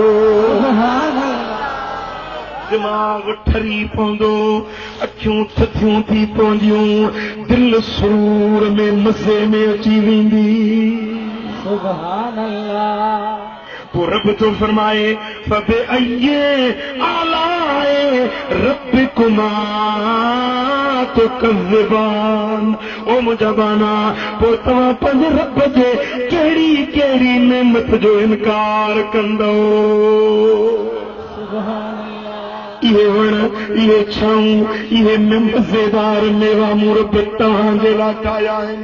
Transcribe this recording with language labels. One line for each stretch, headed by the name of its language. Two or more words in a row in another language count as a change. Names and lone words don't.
Sindhi: दिमाग़ ठरी पवंदो, अखियूं थथियूं थी पवंदियूं, दिलि सुरूर में मज़े में अची वेंदी।
Arabic: سبحان الله.
Sindhi: पोइ रब थो फरमाए
Arabic: فبأي آلاء ربكما تكذبان.
Sindhi: ओ मुंहिंजा बाना पोइ तव्हां पंहिंजे रब जे कहिड़ी कहिड़ी नेमत जो इनकार कंदो।
Arabic: سبحان الله.
Sindhi: इहे वण, इहे छाऊं, इहे मज़ेदार मेवा मूं रब तव्हांजे लाइ ठाहिया आहिनि।